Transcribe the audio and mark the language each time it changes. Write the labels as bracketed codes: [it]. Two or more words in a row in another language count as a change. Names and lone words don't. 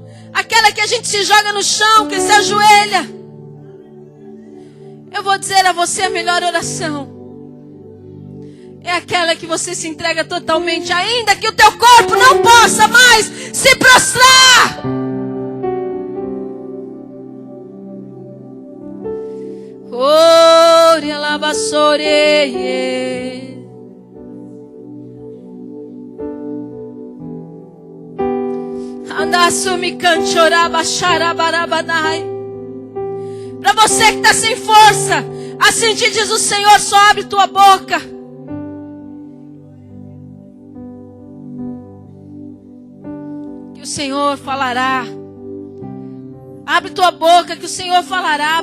[pt] Aquela que a gente se joga no chão, que se ajoelha. Eu vou dizer a você a melhor oração. É aquela que você se entrega totalmente, ainda que o teu corpo não possa mais se prostrar. Ore alabassore. Andassumi canchoraba xarabarabanai. Para você que está sem força, assim te diz o Senhor: só abre tua boca. Que o Senhor falará. Abre tua boca, que o Senhor falará.